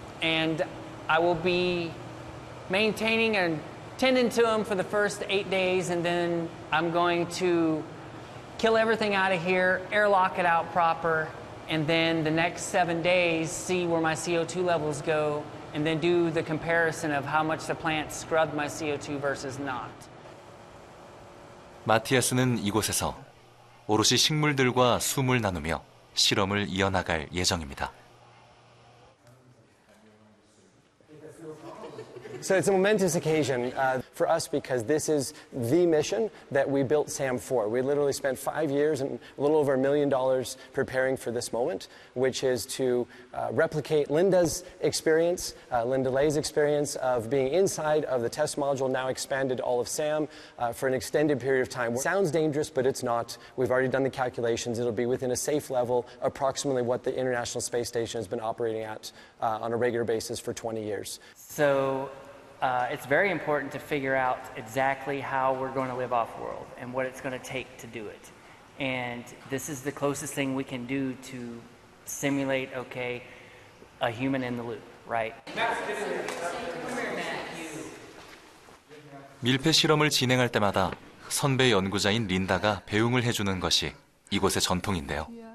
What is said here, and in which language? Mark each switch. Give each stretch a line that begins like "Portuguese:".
English: And I will be maintaining and tending to them for the first 8 days, and then I'm going to kill everything out of here, airlock it out proper, and then the next 7 days, see where my CO2 levels go, and then do the comparison of how much the plant scrubbed my CO2 versus not.
Korean: 마티아스는 이곳에서 오롯이 식물들과 숨을 나누며 실험을 이어나갈 예정입니다.
English: So it's a momentous occasion for us because this is the mission that we built SAM for. We literally spent 5 years and a little over $1 million preparing for this moment, which is to replicate Linda's experience, Linda Lay's experience of being inside of the test module, now expanded all of SAM for an extended period of time. Sounds dangerous, but it's not. We've already done the calculations. It'll be within a safe level, approximately what the International Space Station has been operating at on a regular basis for 20 years. So it's very important to figure out exactly how we're going to live off-world and what it's going to take to do it. And this is the closest thing we can do to simulate, okay, a human in the loop, right?
Korean: 밀폐 실험을 진행할 때마다 선배 연구자인 린다가 배웅을 해주는 것이 이곳의 전통인데요.